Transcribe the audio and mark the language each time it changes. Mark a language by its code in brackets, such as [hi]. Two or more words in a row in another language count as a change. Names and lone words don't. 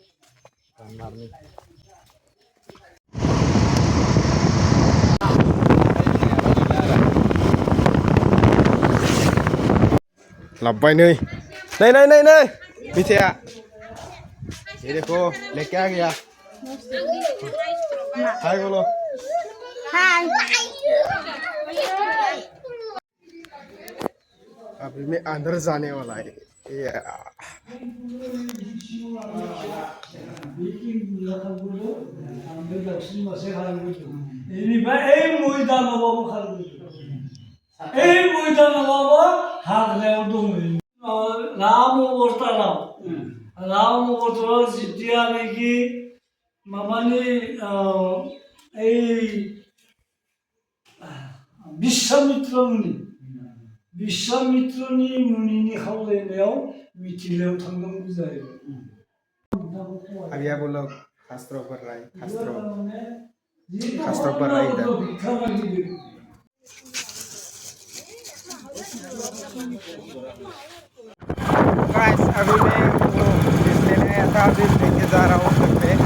[hi] लब्बाई नहीं मिठाई ये देखो लेके आ गया हाय बोलो अभी मैं अंदर जाने वाला है Ya. [brx] बेनिफ्राय ओइ मैदानावबाबो खारबोयो ओइ मैदानावबाबो हाग्रायाव दंहैयो राम अबताराव जितियानोखि माबानि ओइ बिश्वामित्रनि मुनिनि खावलायनायाव मिथिलायाव थांनांगौ जायो [hi] अभी आप लोग शास्त्रों पर राय शास्त्रों पर राय इधर गाइस अभी मैं वो लेने आया था अभी लेके जा रहा हूँ घर पे